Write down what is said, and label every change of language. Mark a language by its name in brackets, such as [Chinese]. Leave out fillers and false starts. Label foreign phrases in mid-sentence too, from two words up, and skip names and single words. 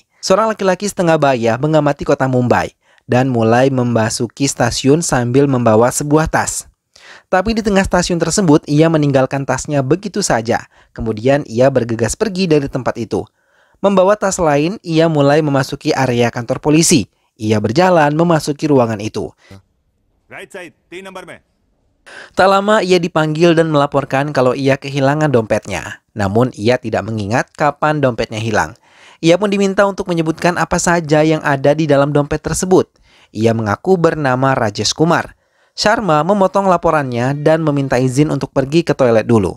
[Indonesian] Seorang laki-laki setengah baya mengamati kota Mumbai dan mulai memasuki stasiun sambil membawa sebuah tas. Tapi di tengah stasiun tersebut, ia meninggalkan tasnya begitu saja. Kemudian ia bergegas pergi dari tempat itu. Membawa tas lain, ia mulai memasuki area kantor polisi. Ia berjalan memasuki ruangan itu. [English] right side [Hindi] 3 नंबर में। [Indonesian] Tak lama ia dipanggil dan melaporkan kalau ia kehilangan dompetnya. Namun ia tidak mengingat kapan dompetnya hilang. Ia pun diminta untuk menyebutkan apa saja yang ada di dalam dompet tersebut. Ia mengaku bernama Rajesh Kumar. Sharma memotong laporannya dan meminta izin untuk pergi ke toilet dulu.